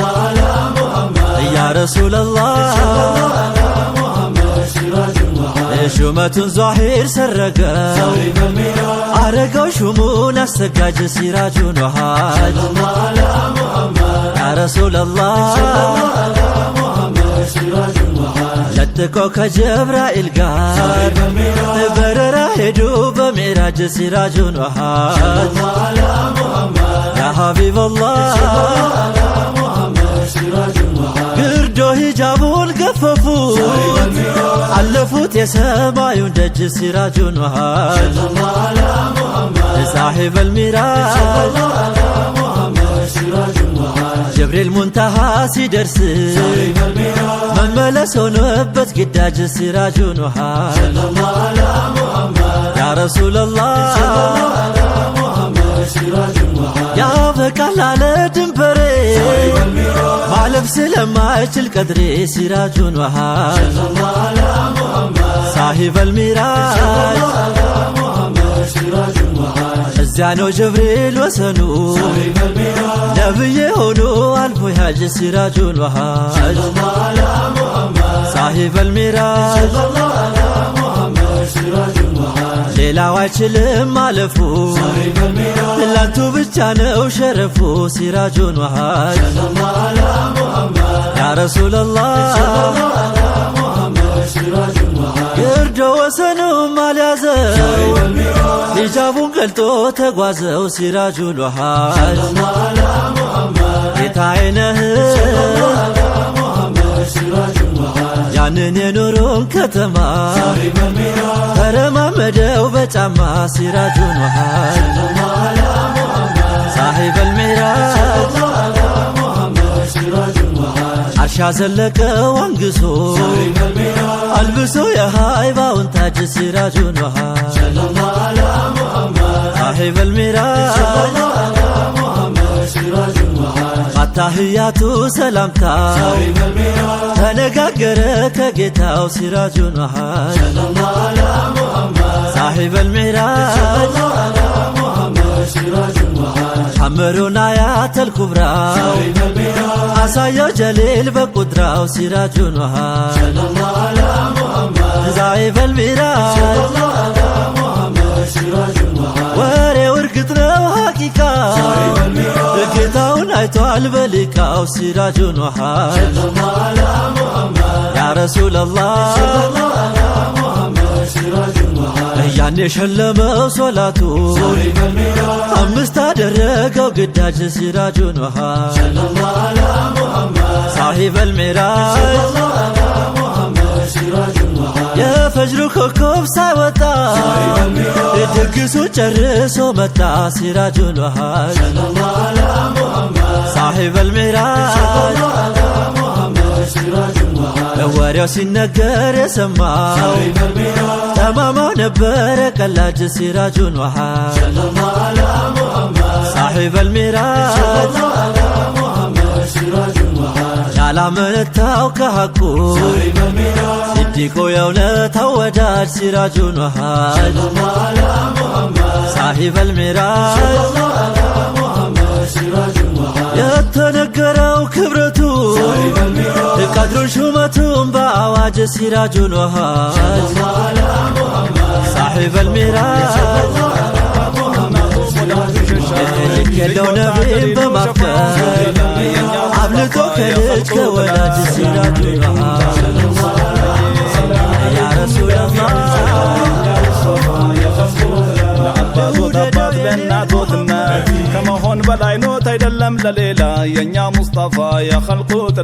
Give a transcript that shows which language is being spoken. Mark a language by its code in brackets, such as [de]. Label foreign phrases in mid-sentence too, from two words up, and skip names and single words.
[ar] يا رسول الله [am] ሹመቱን ዛሂር ሰረገው አረገው ሹሙን አሰጋጅ [ar] سراج وهاج يا رسول الله [am] ለጥቆ ከጀብራኤል ጋር በረራ ሄዱ በሚዕራጅ [ar] سراج وهاج يا حبيب الله [am] ግርዶ ሂጃቡን ገፈፉት አለፉት የሰማዩን ደጅ [ar] سراج وهاج صاحب الميراج [am] ጀብሪል ሙንተሃ ሲደርስ መመለስ ሆኖበት ግዳጅ [ar] سراج وهاج يا رسول الله [am] ያበቃል አለ ድንበሬ ማለፍ ስለማይችል ቀድሬ [ar] سراج وهاج صاحب الميراج [am] እዚያ ነው ጀብሪል ወሰኑ ነብይ ሆኖ አልፎ ያጅ [ar] سراج وهاج صاحب الميراج [am] ሌላው አይችልም ማለፉ ላንቱ ብቻ ነው ሸረፉ [ar] سراج وهاج يا رسول الله [am] ግርዶ ወሰኑም አልያዘው ሂጃቡን ገልጦ ተጓዘው [ar] سراج وهاج [am] ጌታዬ ነህ ያንን የኑሮን ከተማ ተረማመደው በጫማ [ar] سراج وهاج صاحب الميراج [am] አርሻ ዘለቀው አንግሶ አልብሶ የሃይባውን ታጅ [ar] سراج وهاج صاحب الميراج [am] አታህያቱ ሰላምታ ተነጋገረ ከጌታው [ar] سراج وهاج صاحب الميراج [am] ሐመሩን [ar] آيات الكبرى [am] አሳየው ጀሊል በቁድራው [ar] سراج وهاج صاحب الميراج [am] ወሬው እርግጥ ነው ሐቂቃ ጌታውን አይቷል በሊቃው [ar] سراج وهاج يا رسول الله [am] ያን የሸለመው ሶላቱ አምስት አደረገው ግዳጅ [ar] سراج وهاج صاحب الميراج [am] የፈጅሩ ኮከብ ሳይወጣ ድግሱ ጨርሶ መጣ [ar] سراج وهاج صاحب الميراج [am] ወሬው ሲነገር የሰማው ተማማው ነበረ ቀላጅ [ar] سراج وهاج صاحب الميراج [am] ያላመነታው ከሐቁ ሲዲቆ የእውነታው ወዳጅ [ar] سراج وهاج صاحب الميراج [am] የተነገረው ክብረቱ ቀድሩን ሹመቱን በአዋጅ [ar] سراج وهاج صاحب الميراج [am] የለው ነቢይን በማፍቀር አብልጦ ከልጅ ከወላጅ [ar] سراج وهاج يا رسول الله [am] ለአባቶት አባት ለእናቶትና ከመሆን በላይ ኖት አይደለም ለሌላ የእኛ ሙስጠፋ የኸልቁ ጥላ